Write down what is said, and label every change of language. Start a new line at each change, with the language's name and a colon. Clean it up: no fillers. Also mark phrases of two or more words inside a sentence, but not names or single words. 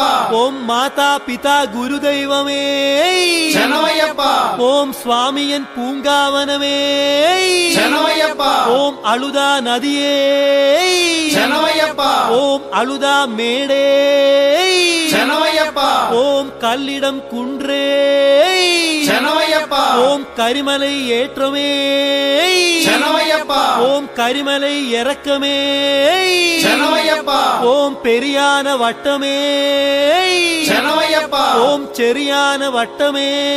Telugu: ఓం మాతా పితా గురుదైవమే శరణమయ్యప్ప
Tamil: ஓம் சுவாமியின் பூங்காவனமே
Telugu: శరణమయ్యప్ప
Tamil: ஓம் அழுதா நதியே
Telugu: శరణమయ్యప్ప
Tamil: ஓம் அழுதா மேடே
Telugu: శరణమయ్యప్ప
Tamil: ஓம் கல்லிடம் குன்றே
Telugu: శరణమయ్యప్ప
Tamil: ஓம் கரிமலை ஏற்றமே
Telugu: శరణమయ్యప్ప
Tamil: ஓம் கரிமலை இறக்கமே
Telugu: శరణమయ్యప్ప
Tamil: ஓம் பெரியான வட்டமே
Telugu: శరణమయ్యప్ప
Tamil: ஓம் செரியான வட்டமே